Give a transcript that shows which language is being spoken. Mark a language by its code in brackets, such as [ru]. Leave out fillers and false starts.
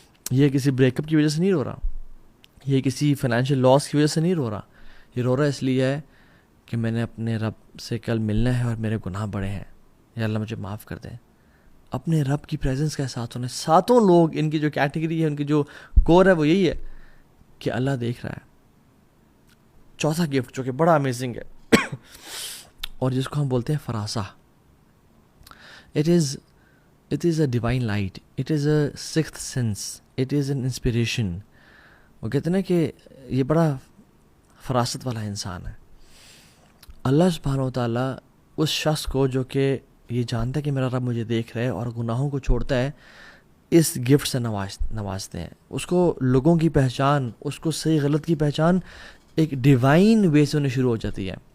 [ur] یہ کسی break up کی وجہ سے نہیں رو رہا، یہ کسی فائنینشیل لاس کی وجہ سے نہیں رو رہا، یہ رو رہا اس لیے ہے کہ میں نے اپنے رب سے کل ملنا ہے اور میرے گناہ بڑے ہیں، یا اللہ مجھے معاف کر دیں. اپنے رب کی پریزنس کے ساتھ ہونے. ساتوں لوگ ان کی جو کیٹیگری ہے، ان کی جو کور ہے وہ یہی ہے کہ اللہ دیکھ رہا ہے. چوتھا گفٹ جو کہ بڑا امیزنگ ہے اور جس کو ہم بولتے ہیں فراسہ. [en] It is a divine light, it is a sixth sense, it is an inspiration. [ur] وہ کہتے ہیں کہ یہ بڑا فراست والا انسان ہے. اللہ سبحانہ و تعالیٰ اس شخص کو جو کہ یہ جانتا ہے کہ میرا رب مجھے دیکھ رہا ہے اور گناہوں کو چھوڑتا ہے، اس گفٹ سے نوازتے ہیں. اس کو لوگوں کی پہچان، اس کو صحیح غلط کی پہچان ایک ڈیوائن وے سے ہونے شروع ہو جاتی ہے.